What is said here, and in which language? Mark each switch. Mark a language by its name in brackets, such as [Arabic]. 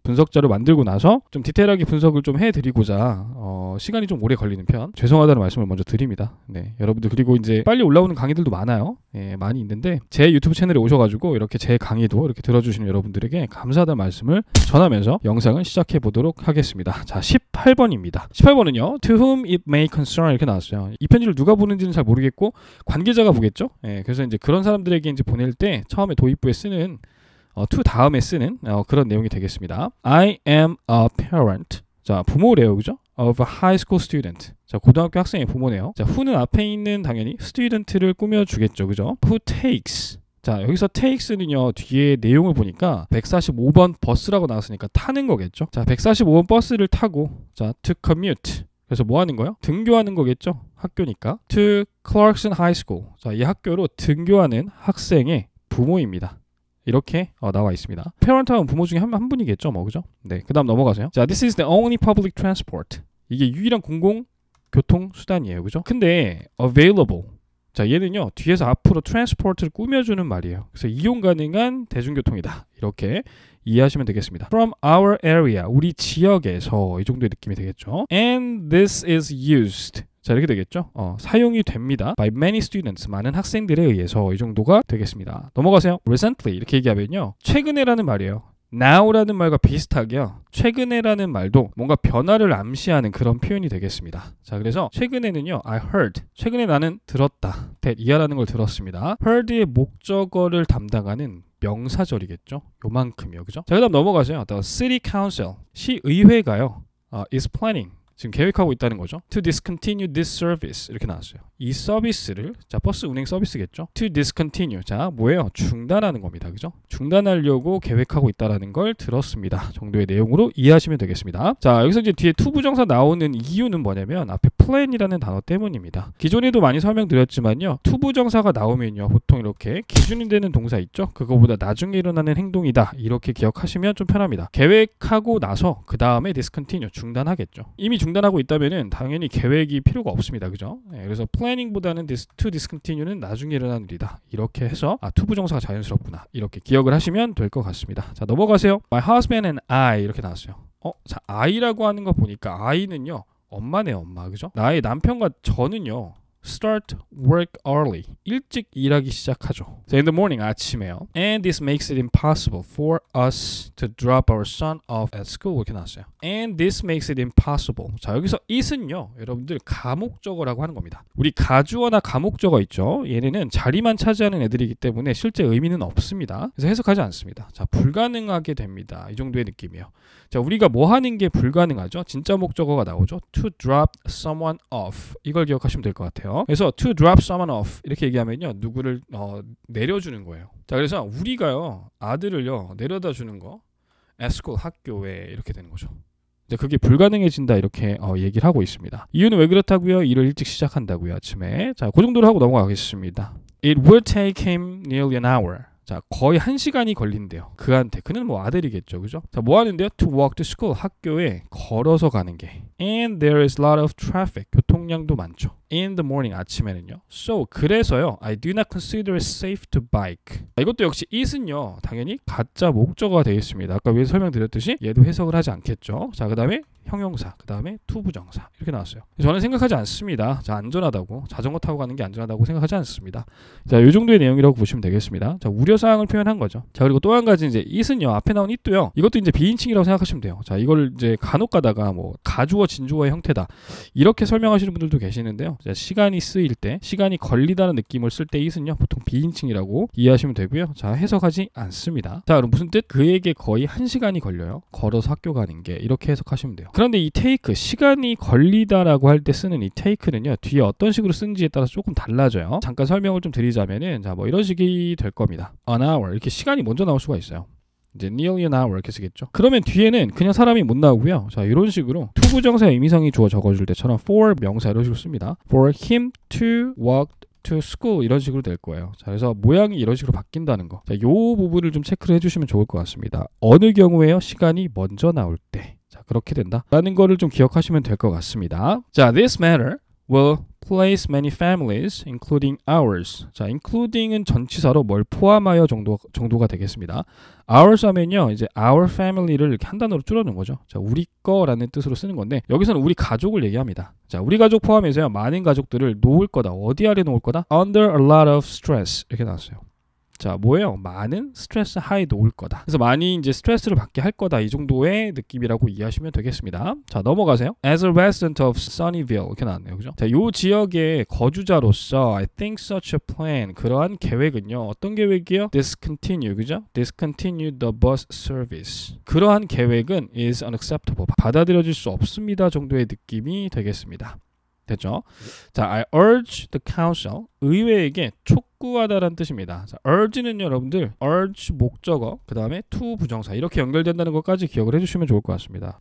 [Korean] 분석 자료 만들고 나서 좀 디테일하게 분석을 좀 해드리고자 시간이 좀 오래 걸리는 편 죄송하다는 말씀을 먼저 드립니다. 네, 여러분들 그리고 이제 빨리 올라오는 강의들도 많아요. 많이 있는데 제 유튜브 채널에 오셔가지고 이렇게 제 강의도 이렇게 들어주시는 여러분들에게 감사하다는 말씀을 전하면서 영상을 시작해 보도록 하겠습니다. 자, 18번입니다. 18번은요, [English] To whom it may concern [Korean] 이렇게 나왔어요. 이 편지를 누가 보는지는 잘 모르겠고 관계자가 보겠죠. 그래서 이제 그런 사람들에게 이제 보낼 때 처음에 도입부에 쓰는 to 다음에 쓰는 그런 내용이 되겠습니다. [English] I am a parent. [Korean] 자, 부모래요, 그죠? [English] Of a high school student. [Korean] 자, 고등학교 학생의 부모네요. 자, who는 앞에 있는 당연히 student를 꾸며주겠죠, 그죠? [English] Who takes. [Korean] 자, 여기서 takes는요, 뒤에 내용을 보니까 145번 버스라고 나왔으니까 타는 거겠죠? 자, 145번 버스를 타고, 자, [English] to commute. [Korean] 그래서 뭐 하는 거예요? 등교하는 거겠죠? 학교니까. [English] To Clarkson High School. [Korean] 자, 이 학교로 등교하는 학생의 부모입니다. 이렇게 나와 있습니다. parent하면 부모 중에 한 분이겠죠, 뭐, 그죠? 네, 그 다음 넘어가세요. [English] 자, this is the only public transport. [Korean] 이게 유일한 공공교통 수단이에요, 그죠? 근데 available. 자, 얘는요, 뒤에서 앞으로 transport를 꾸며주는 말이에요. 그래서 이용 가능한 대중교통이다. 이렇게 이해하시면 되겠습니다. [English] From our area, [Korean] 우리 지역에서 이 정도의 느낌이 되겠죠. [English] And this is used. [Korean] 자, 이렇게 되겠죠. 사용이 됩니다. [English] By many students, [Korean] 많은 학생들에 의해서 이 정도가 되겠습니다. 넘어가세요. Recently 이렇게 얘기하면요, 최근에라는 말이에요. Now라는 말과 비슷하게요, 최근에라는 말도 뭔가 변화를 암시하는 그런 표현이 되겠습니다. 자, 그래서 최근에는요, [English] I heard. [Korean] 최근에 나는 들었다. that 이하라는 걸 들었습니다. heard의 목적어를 담당하는 명사절이겠죠. 요만큼이요, 그죠? 자, 그 다음 넘어가세요. [English] The city council, [Korean] 시의회가요, [English] is planning. [Korean] 지금 계획하고 있다는 거죠. [English] To discontinue this service [Korean] 이렇게 나왔어요. 이 서비스를, 자, 버스 운행 서비스겠죠. To discontinue, 자, 뭐예요? 중단하는 겁니다, 그죠? 중단하려고 계획하고 있다라는 걸 들었습니다. 정도의 내용으로 이해하시면 되겠습니다. 자, 여기서 이제 뒤에 to 부정사 나오는 이유는 뭐냐면 앞에 plan이라는 단어 때문입니다. 기존에도 많이 설명드렸지만요, to 부정사가 나오면요, 보통 이렇게 기준이 되는 동사 있죠? 그거보다 나중에 일어나는 행동이다. 이렇게 기억하시면 좀 편합니다. 계획하고 나서 그 다음에 discontinue, 중단하겠죠. 이미 중단하고 있다면은 당연히 계획이 필요가 없습니다, 그죠? 그래서 planning보다는 to discontinue는 나중에 일어나는 일이다. 이렇게 해서 to 부정사가 자연스럽구나. 이렇게 기억을 하시면 될 것 같습니다. 자, 넘어가세요. [English] My husband and I [Korean] 이렇게 나왔어요. 자, I라고 하는 거 보니까 I는요, 엄마네요, 엄마, 그죠? 나의 남편과 저는요, [English] start work early. [Korean] 일찍 일하기 시작하죠. [English] So in the morning, [Korean] 아침에요. [English] And this makes it impossible for us to drop our son off at school. [Korean] 이렇게 나왔어요. [English] And this makes it impossible. [Korean] 자, 여기서 it은요, 여러분들 가목적어라고 하는 겁니다. 우리 가주어나 가목적어 있죠? 얘네는 자리만 차지하는 애들이기 때문에 실제 의미는 없습니다. 그래서 해석하지 않습니다. 자, 불가능하게 됩니다. 이 정도의 느낌이에요. 자, 우리가 뭐 하는 게 불가능하죠? 진짜 목적어가 나오죠. [English] To drop someone off. [Korean] 이걸 기억하시면 될 것 같아요. 그래서 to drop someone off 이렇게 얘기하면요, 누구를 내려주는 거예요. 자, 그래서 우리가요, 아들을요, 내려다 주는 거 at school, 학교에 이렇게 되는 거죠. 이제 그게 불가능해진다 이렇게 얘기를 하고 있습니다. 이유는 왜 그렇다고요? 일을 일찍 시작한다고요, 아침에. 자, 그 정도로 하고 넘어가겠습니다. [English] It would take him nearly an hour. [Korean] 자, 거의 1시간이 걸린대요. 그한테. 그는 뭐 아들이겠죠, 그죠? 자, 뭐 하는데요? [English] To walk to school. [Korean] 학교에 걸어서 가는 게. [English] And there is a lot of traffic. [Korean] 교통량도 많죠. [English] In the morning. [Korean] 아침에는요. So, 그래서요. [English] I do not consider it safe to bike. [Korean] 이것도 역시 it은요, 당연히 가짜 목적어가 되겠습니다. 아까 위에서 설명드렸듯이 얘도 해석을 하지 않겠죠. 자, 그 다음에 형용사, 그 다음에 to 부정사 이렇게 나왔어요. 저는 생각하지 않습니다. 자, 안전하다고, 자전거 타고 가는 게 안전하다고 생각하지 않습니다. 자, 이 정도의 내용이라고 보시면 되겠습니다. 자, 우려사항을 표현한 거죠. 자, 그리고 또 한 가지 이제 it은요, 앞에 나온 it도요, 이것도 이제 비인칭이라고 생각하시면 돼요. 자, 이걸 이제 간혹 가다가 뭐 가주어 진주어의 형태다 이렇게 설명하시는 분들도 계시는데요. 자, 시간이 쓰일 때, 시간이 걸리다는 느낌을 쓸 때 it은요, 보통 비인칭이라고 이해하시면 되고요. 자, 해석하지 않습니다. 자, 그럼 무슨 뜻? 그에게 거의 1시간이 걸려요. 걸어서 학교 가는 게. 이렇게 해석하시면 돼요. 그런데 이 take, 시간이 걸리다라고 할 때 쓰는 이 take는요, 뒤에 어떤 식으로 쓰는지에 따라서 조금 달라져요. 잠깐 설명을 좀 드리자면은, 자, 뭐 이런 식이 될 겁니다. An hour, 이렇게 시간이 먼저 나올 수가 있어요. 이제 nearly an hour 이렇게 쓰겠죠. 그러면 뒤에는 그냥 사람이 못 나오고요. 자, 이런 식으로 to 부정사 의미상이 주어 적어줄 때처럼 for 명사 이런 식으로 씁니다. [English] For him to walk to school [Korean] 이런 식으로 될 거예요. 자, 그래서 모양이 이런 식으로 바뀐다는 거. 자, 요 부분을 좀 체크를 해주시면 좋을 것 같습니다. 어느 경우에요? 시간이 먼저 나올 때. 자, 그렇게 된다. 라는 거를 좀 기억하시면 될 것 같습니다. [English] 자, this matter will place many families, including ours. [Korean] 자, including은 전치사로 뭘 포함하여 정도가 되겠습니다. ours 하면요, 이제 our family를 이렇게 한 단어로 줄여놓은 거죠. 자, 우리 거라는 뜻으로 쓰는 건데, 여기서는 우리 가족을 얘기합니다. 자, 우리 가족 포함해서요, 많은 가족들을 놓을 거다. 어디 아래 놓을 거다? [English] Under a lot of stress. [Korean] 이렇게 나왔어요. 자, 뭐예요? 많은 스트레스 하에 놓을 거다. 그래서 많이 이제 스트레스를 받게 할 거다. 이 정도의 느낌이라고 이해하시면 되겠습니다. 자, 넘어가세요. [English] As a resident of Sunnyvale [Korean] 이렇게 나왔네요. 그죠? 자, 요 지역의 거주자로서 [English] I think such a plan [Korean] 그러한 계획은요. 어떤 계획이요? Discontinue. 그죠? [English] Discontinue the bus service. [Korean] 그러한 계획은 [English] is unacceptable. [Korean] 받아들여질 수 없습니다. 정도의 느낌이 되겠습니다. 됐죠? 자, [English] I urge the council. [Korean] 의회에게 촉구하다라는 뜻입니다. 자, urge는 여러분들 urge 목적어 그 다음에 to 부정사 이렇게 연결된다는 것까지 기억을 해주시면 좋을 것 같습니다.